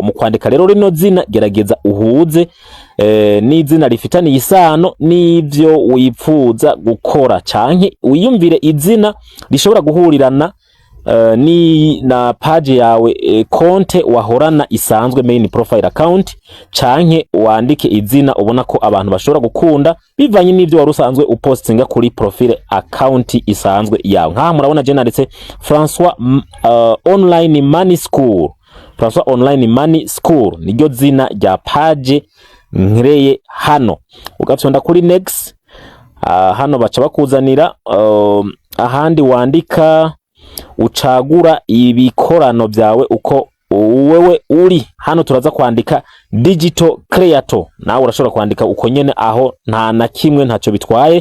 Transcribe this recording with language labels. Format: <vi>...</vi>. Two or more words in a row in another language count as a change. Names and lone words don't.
<rn>Mu kwandika rero rino zina, gerageza uhuze n'izina rifitaniye isano n'ivyo wipfuza gukora, canke wiyumvire izina rishobora guhurirana ni na page yawe, konte wahorana isanzwe,</rn> <en>main profile account,</en> <rn>canke wandike izina ubona ko abantu bashobora gukunda bivanye n'ivyo wari usanzwe upostinga kuri</rn> <en>profile account</en> <rn>isanzwe yawe. Nka murabona je nanditse François online money school. François online money school niryo zina rya page nkreye hano. Ugafyonda kuri next, hano baca bakuzanira ahandi wandika, ucagura ibikorano byawe uko wewe uri. Hano turaza kwandika</rn> <en>digital creator,</en> <rn>nawe urashobora kwandika uko nyene, aho nta na kimwe ntacyo bitwaye.</rn>